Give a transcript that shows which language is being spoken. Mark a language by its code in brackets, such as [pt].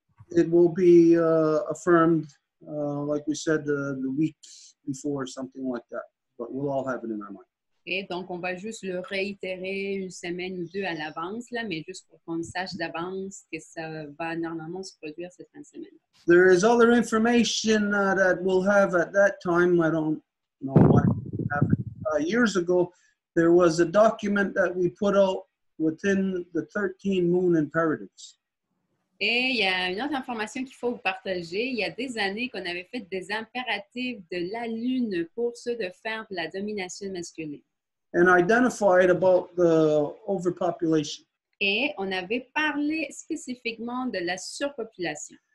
[en] It will be affirmed, like we said, the week before, something like that. But we'll all have it in our mind. [fr] Et donc, on va juste le réitérer une semaine ou deux à l'avance, là, mais juste pour qu'on sache d'avance que ça va normalement se produire cette fin de semaine. [en] There is other information that we'll have at that time. I don't know what happened. Years ago, there was a document that we put out within the 13 moon imperatives. [fr] Et il y a une autre information qu'il faut vous partager. Il y a des années qu'on avait fait des impératifs de la Lune pour ceux de faire de la domination masculine. [en] And identified about the overpopulation. [fr] Et on avait parlé spécifiquement de la surpopulation.